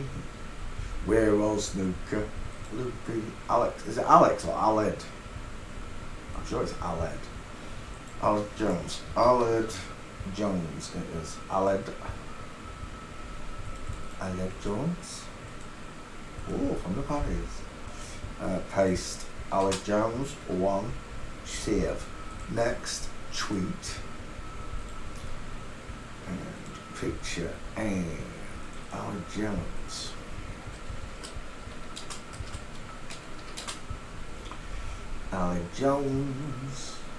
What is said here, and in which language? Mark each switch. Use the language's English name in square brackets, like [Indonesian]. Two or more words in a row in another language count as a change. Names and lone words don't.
[English] We're all snooker looping. Alex, is it Alex or Aled? I'm sure it's Aled. Aled Jones. Aled Jones it is. Aled. Aled Jones. Oh, from the Paris. Paste. Aled Jones. 1. Save. Next. Tweet. And picture. And Aled Jones. Aled Jones.